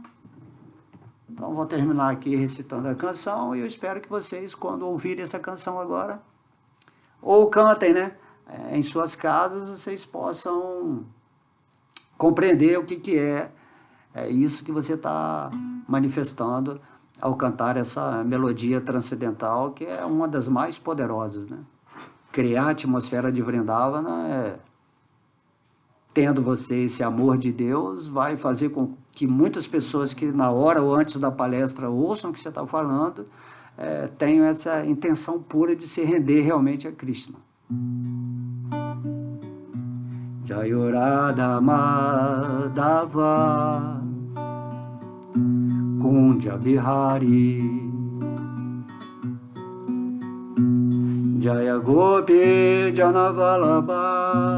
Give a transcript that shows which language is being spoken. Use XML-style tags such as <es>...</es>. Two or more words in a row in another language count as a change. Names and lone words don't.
<pt>Então vou terminar aqui recitando a canção, e eu espero que vocês, quando ouvirem essa canção agora, ou cantem, né, em suas casas, vocês possam compreender o que é isso que você está manifestando ao cantar essa melodia transcendental, que é uma das mais poderosas, né? Criar a atmosfera de Vrindavana tendo você esse amor de Deus, vai fazer com que muitas pessoas que na hora ou antes da palestra ouçam o que você está falando, tenham essa intenção pura de se render realmente a Krishna.</pt> <sa>Jayurada Madhava Kunja Bihari Jaya Gopi Janavalabha</sa>